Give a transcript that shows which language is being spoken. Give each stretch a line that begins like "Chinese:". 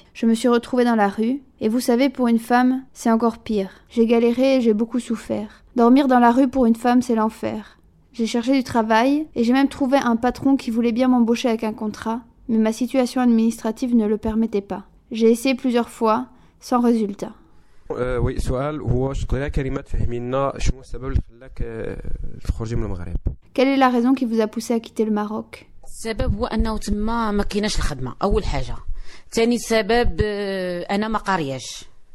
French: Je me suis retrouvée dans la rue. Et vous savez, pour une femme, c'est encore pire. J'ai galéré et j'ai beaucoup souffert. Dormir dans la rue pour une femme, c'est l'enfer. J'ai cherché du travail et j'ai même trouvé un patron qui voulait bien m'embaucher avec un contrat. Mais ma situation administrative ne le permettait pas. J'ai essayé plusieurs fois, sans résultat.
Arabic: Oui, سؤال هو شقلها كلمات فهمينا شو السبب اللي خلاك تخرجي من المغرب.
French: Quelle est la raison qui vous a poussé à quitter le Maroc?
Arabic: السبب هو انه تما ما كايناش الخدمه اول حاجه. ثاني سبب انا ما قارياش.